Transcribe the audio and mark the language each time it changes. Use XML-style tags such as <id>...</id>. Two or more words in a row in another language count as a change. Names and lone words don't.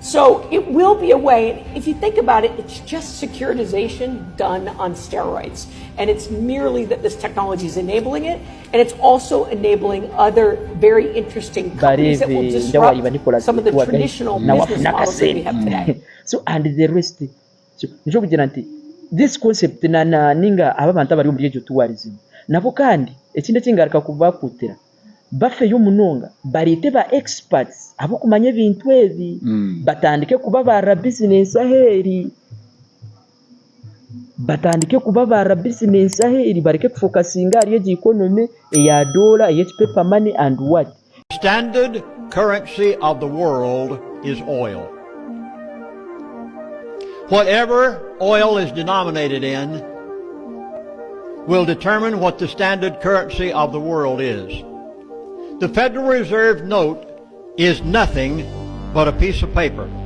<en>So it will be a way, if you think about it, it's just securitization done on steroids. And it's merely that this technology is enabling it, and it's also enabling other very interesting companies that will disrupt some of the traditional business models that we have today. So, and the rest, so, this concept</en> <nyn>na ninga aba bantu abari muri ejo tourism nabo kandi ekinde kingaruka kubakutira bafeyo munonga barite ba experts abo kumanya ibintu ebi batandike kuba bara business aheri bareke kufocusinga ari economy ya dollar ya</nyn> <en>paper money and what. Standard currency of the world is oil. Whatever oil is denominated in will determine what the standard currency of the world is. The Federal Reserve note is nothing but a piece of paper.</en>